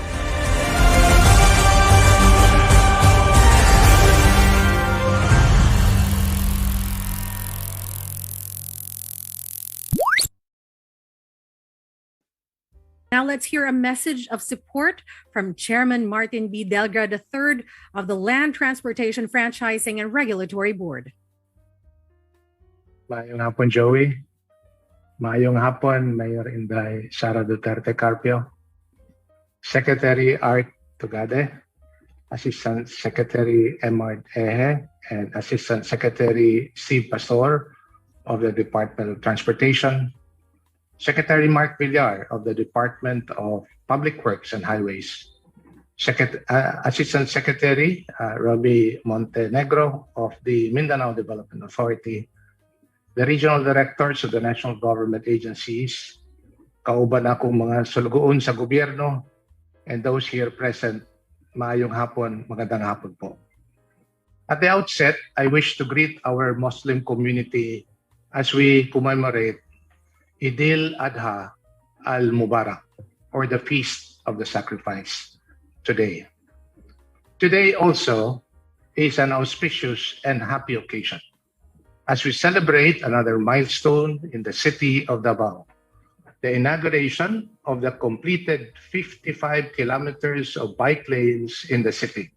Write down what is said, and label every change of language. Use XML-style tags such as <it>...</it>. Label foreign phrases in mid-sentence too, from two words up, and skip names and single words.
<en>Now let's hear a message of support from Chairman Martin B. Delgra III of the Land Transportation Franchising and Regulatory Board.</en> <ceb>Maayong hapon, Joey. Maayong hapon, Mayor Inday Sara Duterte Carpio, Secretary Art Tugade, Assistant Secretary Emard Eje,</ceb> <en>and Assistant Secretary Steve Pastor of the Department of Transportation, Secretary Mark Villar of the Department of Public Works and Highways, Assistant Secretary Robbie Montenegro of the Mindanao Development Authority, the Regional Directors of the National Government Agencies,</en> <ceb>kauban akong mga sulugoon sa gobyerno,</ceb> <en>and those here present,</en> <ceb>maayong hapon,</ceb> <tl>magandang hapon po.</tl> <en>At the outset, I wish to greet our Muslim community as we commemorate Idil Adha al-Mubarak, or the Feast of the Sacrifice, today. Today also is an auspicious and happy occasion as we celebrate another milestone in the city of Davao, the inauguration of the completed 55 kilometers of bike lanes in the city.</en>